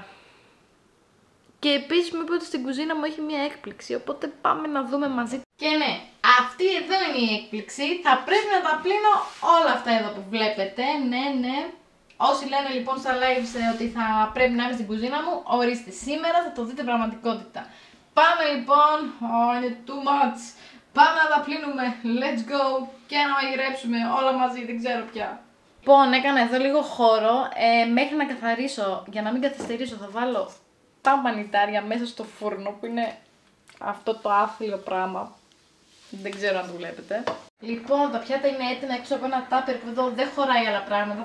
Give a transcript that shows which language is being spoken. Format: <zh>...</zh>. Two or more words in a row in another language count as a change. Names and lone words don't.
<el>Και επίσης μου είπε ότι στην κουζίνα μου έχει μια έκπληξη, οπότε πάμε να δούμε μαζί. Και ναι, αυτή εδώ είναι η έκπληξη. Θα πρέπει να τα πλύνω όλα αυτά εδώ που βλέπετε. Ναι. Όσοι λένε λοιπόν στα lives ότι θα πρέπει να είμαι στην κουζίνα μου, ορίστε, σήμερα θα το δείτε πραγματικότητα. Πάμε λοιπόν, είναι</el> <en>too much.</en> <el>Πάμε να τα πλύνουμε,</el> <en>let's go</en> <el>και να μαγειρέψουμε όλα μαζί, δεν ξέρω πια. Λοιπόν, έκανα εδώ λίγο χώρο, μέχρι να καθαρίσω, για να μην καθυστερήσω θα βάλω τα μανιτάρια μέσα στο φούρνο που είναι αυτό το άθλιο πράγμα. Δεν ξέρω αν το βλέπετε. Λοιπόν, τα πιάτα είναι έτοιμα έξω από ένα τάπερ που εδώ δεν χωράει άλλα πράγματα.</el>